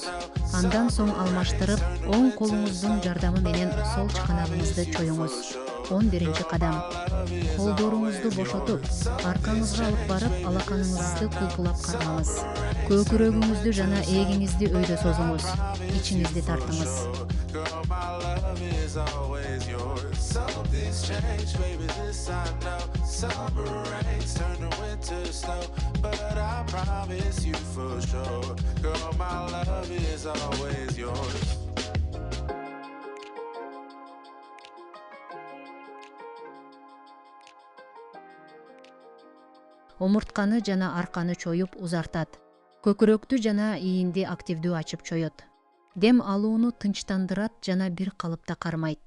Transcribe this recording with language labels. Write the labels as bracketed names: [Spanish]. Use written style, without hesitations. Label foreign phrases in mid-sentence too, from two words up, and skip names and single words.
[Kyrgyz] Андан соң алмаштырып, оң колуңуздун жардамы менен сол чыканагыңызды чоюңуз. 11-ci кадам. Колдоруңузду бошотуп, аркаңызга алып барып, алаканыңызды кулпулап кармаңыз. Көкүрөгүңүздү жана эгиңизди өйдө созуңуз. Ичиңизди тартыңыз. [English] Summer rains turn to winter snow, but I promise for sure. Girl, my love is always yours. [Kyrgyz] Омуртканы жана арканы чоюп узартат. Көкүрөктү жана иинди активдүү ачып чоет. Дем алууну тынчтандырат жана бир калыпта кармайт.